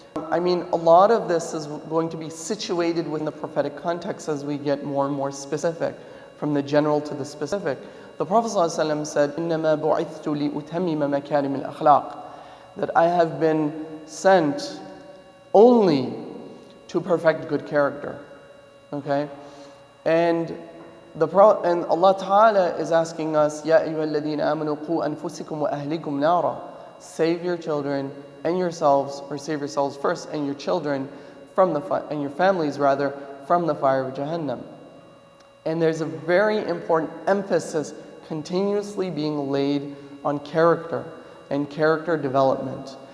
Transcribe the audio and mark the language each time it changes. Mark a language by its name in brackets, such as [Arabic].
[English] I mean, a lot of this is going to be situated within the prophetic context as we get more and more specific, from the general to the specific. The Prophet ﷺ said, [Arabic] إِنَّمَا بُعِثْتُ لِأُتَمِّمَ مَكَارِمِ الْأَخْلَاقِ, [English] that I have been sent only to perfect good character. Okay? And Allah Ta'ala is asking us, [Arabic] يَا أَيُّهَا الَّذِينَ آمَنُوا قُوا أَنفُسِكُمْ وَأَهْلِكُمْ نَارًا. [English] Save your children and yourselves, or save yourselves first and your children from the fire, and your families rather, from the fire of Jahannam. And there's a very important emphasis continuously being laid on character and character development.